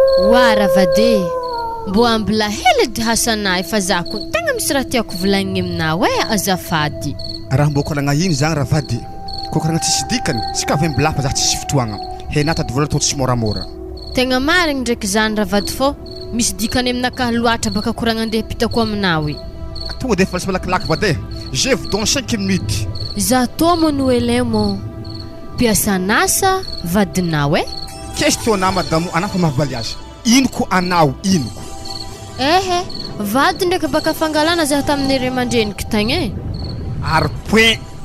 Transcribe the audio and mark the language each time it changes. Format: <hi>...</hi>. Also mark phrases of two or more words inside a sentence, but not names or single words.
<mg>Wa ravade, mbo ambila hely dy hasanay fa za koa tegna misy raha tiako volagniny aminao e azafady. Raha mbo koragna ino zany ravady? Koa koragna tsisy dikany, sika avy mbola fa za tsisy fotoagna. He na tady vola tô tsy moramora. Tegna marigny ndraiky zany ravady fô, misy dikany aminakahy loatra baka koragna andeha pitako aminao e. Tonga de fa tsy malakilaky vady e.</mg> <fr>Je vous donne cinq minutes.</fr> <mg>Za tô mo no ele mo. Piasa nasa vadinao e?</mg> <fr>Questionna madame,</fr> <mg>anao fa mavaly azy. Ino ko anao, ino ko? Ehe, vady ndraiky baka fangalana za tamin'ny ray aman-dreniky tagny e. Ary point.</mg>